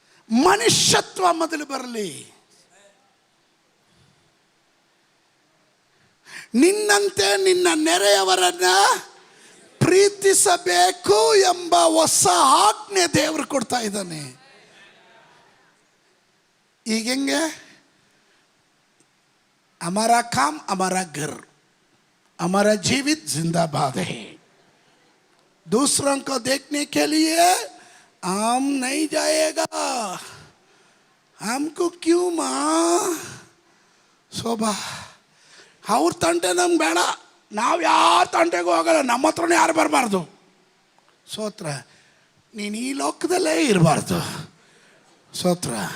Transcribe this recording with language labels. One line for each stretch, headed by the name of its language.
Kannada: ಮನುಷ್ಯತ್ವ ಮೊದಲು ಬರಲಿ. ನಿನ್ನಂತೆ ನಿನ್ನ ನೆರೆಯವರನ್ನ ಪ್ರೀತಿಸಬೇಕು ಎಂಬ ಹೊಸ ಆಜ್ಞೆ ದೇವರು ಕೊಡ್ತಾ ಇದ್ದಾನೆ. ಈಗ ಹೆಂಗೆ?
Hindi: हमारा काम हमारा घर, हमारा जीवित जिंदाबाद है. दूसरों को देखने के लिए हम नहीं जाएगा. हमको क्यों माँ
Kannada: ಶೋಭಾ ಅವ್ರ ತಂಟೆ ನಮ್ಗೆ ಬೇಡ, ನಾವು ಯಾರ ತಂಟೆಗೂ ಹೋಗಲ್ಲ, ನಮ್ಮ ಹತ್ರನೇ ಯಾರು ಬರಬಾರ್ದು. ಸ್ತೋತ್ರ. ನೀನು ಈ ಲೋಕದಲ್ಲೇ ಇರಬಾರ್ದು. ಸ್ತೋತ್ರ.